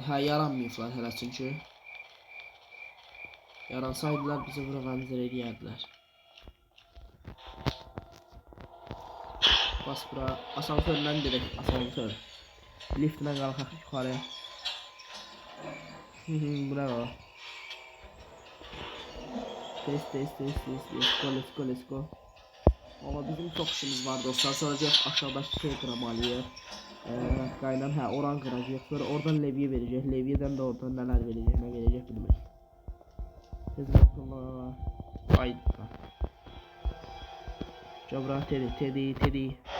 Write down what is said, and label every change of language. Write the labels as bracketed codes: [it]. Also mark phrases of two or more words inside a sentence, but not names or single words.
[az] Ha yaranmayıblar hələ çünki. Yaransaydılar bizi bura vəmzir edərdilər. Bas bura. Asansördən direkt asansör. Liftlə qalxaq yuxarı. Bravo. Test. [en] Let's go. [tr] Ama bizim çok işimiz var dostlar. Sonra aşağıdaki şey kıramalıyız. Kaynan oran kıracak. Sonra oradan levye verecek. Levyeden de oradan neler verecek, ne verecek bilmiyorum. Siz bakın. Ay. Cabra Teddy.